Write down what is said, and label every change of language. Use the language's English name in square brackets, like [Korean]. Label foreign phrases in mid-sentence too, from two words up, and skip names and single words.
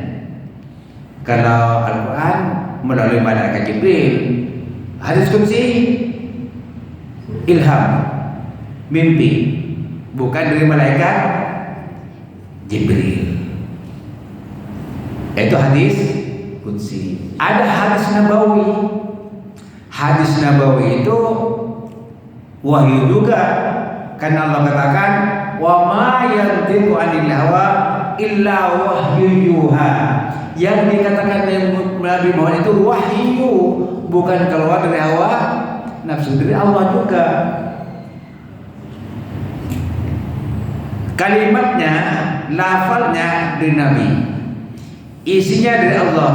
[Indonesian] Kalau Al-Quran melalui malaikat Jibril, hadis qudsi ilham, mimpi, bukan dari malaikat Jibril. Itu hadis qudsi. Ada hadis nabawi. Hadis nabawi itu wahyu juga, karena Allah katakan, [Arabic] وما ينطق عن الهوى إلا وحي يوحى. [Indonesian] Yang dikatakan Nabi Muhammad itu wahyu, bukan keluar dari hawa nafsu, dari Allah juga. Kalimatnya, lafalnya dari Nabi, isinya dari Allah.